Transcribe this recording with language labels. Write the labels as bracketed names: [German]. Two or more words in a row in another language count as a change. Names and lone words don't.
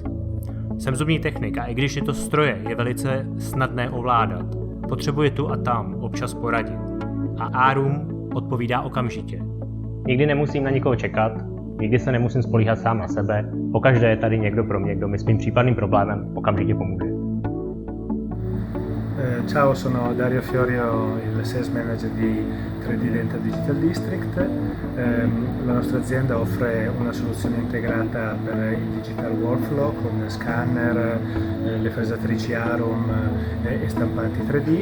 [Czech] Jsem zubní technik a i když tyto stroje je velice snadné ovládat, potřebuje tu a tam občas poradit. A Arum odpovídá okamžitě. Nikdy nemusím na nikoho čekat, nikdy se nemusím spolíhat sám na sebe, pokaždé je tady někdo pro mě, kdo mi s mým případným problémem okamžitě pomůže. [Italian] Ciao, sono Dario Fiorio, il [English] sales manager [Italian] di 3D Dental Digital District. La nostra azienda offre una soluzione integrata per il [English] digital workflow [Italian] con scanner, le fresatrici Arum e stampanti 3D.